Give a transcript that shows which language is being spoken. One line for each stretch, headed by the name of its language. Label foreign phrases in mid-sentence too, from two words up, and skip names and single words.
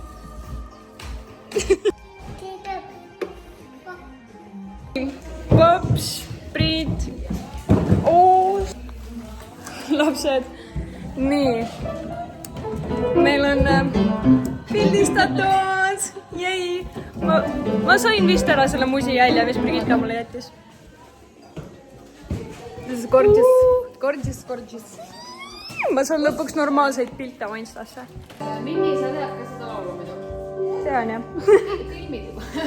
Estonian: Pops, Priit. Lapsed. Nii. Meil on pildistatud. Jäi. Ma sain vist ära selle musi jälje, mis Brigitta mulle jättis.
English: This is gorgeous.
Estonian: Ma saan lõpuks normaalseid pilte oma Instasse. Minni, sa tead ka seda laulu muidu? Tean jah. Filmid juba.